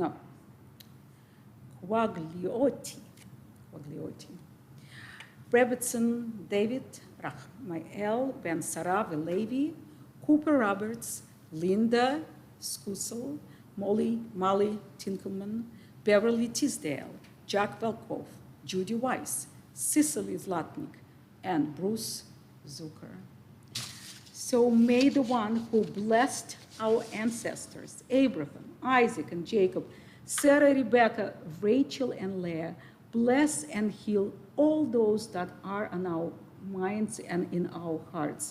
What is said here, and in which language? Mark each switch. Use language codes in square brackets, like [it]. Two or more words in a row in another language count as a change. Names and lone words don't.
[en] Brevetson David Rachmael Ben Sarah Levi, Cooper Roberts, Linda Skusel, Molly Tinkelman, Beverly Tisdale, Jack Velkov, Judy Weiss, Cicely Zlatnik, and Bruce Zucker. So may the one who blessed our ancestors, Abraham, Isaac, and Jacob, Sarah, Rebecca, Rachel, and Leah, bless and heal all those that are on our minds and in our hearts.